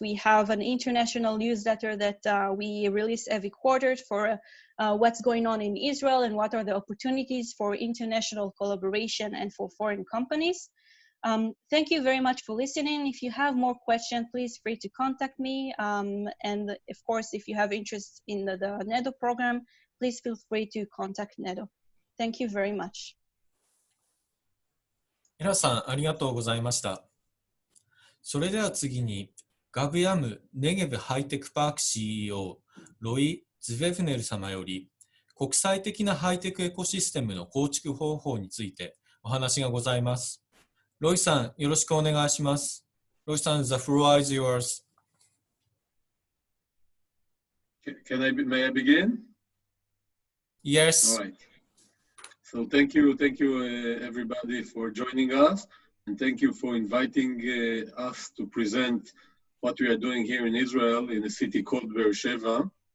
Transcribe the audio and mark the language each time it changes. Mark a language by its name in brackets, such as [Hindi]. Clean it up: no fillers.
[English] We have an international newsletter that we release every quarter for what's going on in Israel and what are the opportunities for international collaboration and for foreign companies. Thank you very much for listening. If you have more questions, please feel free to contact me. And of course, if you have interest in the NEDO program, please feel free to contact NEDO. Thank you very much. [Japanese] 皆さんありがとうございました。それでは次に、Gav-Yam ネゲブハイテクパーク CEO ロイ・ズベフネル様より、国際的なハイテクエコシステムの構築方法についてお話がございます。ロイさん、よろしくお願いします。 [English] ロイさん、the floor is yours. May I begin? Yes. All right. So thank you, everybody for joining us, and thank you for inviting us to present what we are doing here in Israel in a city called Beersheba.